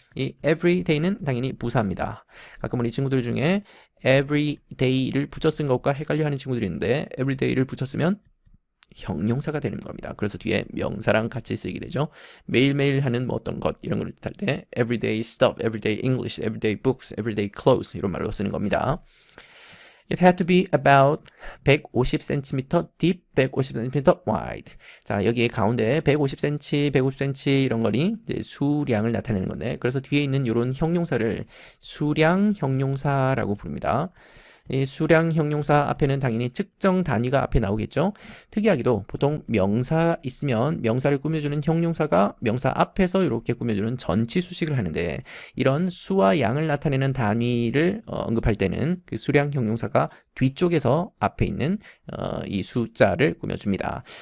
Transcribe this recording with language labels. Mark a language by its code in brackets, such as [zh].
[ko] 이 everyday는 당연히 부사입니다. 가끔 우리 친구들 중에 everyday를 붙여 쓴 것과 헷갈려하는 친구들이 있는데 everyday를 붙여 쓰면 형용사가 되는 겁니다. 그래서 뒤에 명사랑 같이 쓰이게 되죠. 매일매일 하는 뭐 어떤 것 이런 걸 뜻할 때 [en] everyday stuff, everyday English, everyday books, everyday clothes [ko] 이런 말로 쓰는 겁니다. [en] It had to be about 150cm deep, 150cm wide. [ko] 자, 여기 가운데 150cm, 150cm 이런 거니 이제 수량을 나타내는 건데, 그래서 뒤에 있는 이런 형용사를 수량 형용사라고 부릅니다. 이 수량 형용사 앞에는 당연히 측정 단위가 앞에 나오겠죠. 특이하게도 보통 명사 있으면 명사를 꾸며주는 형용사가 명사 앞에서 이렇게 꾸며주는 전치 수식을 하는데, 이런 수와 양을 나타내는 단위를 언급할 때는 그 수량 형용사가 뒤쪽에서 앞에 있는 이 숫자를 꾸며줍니다.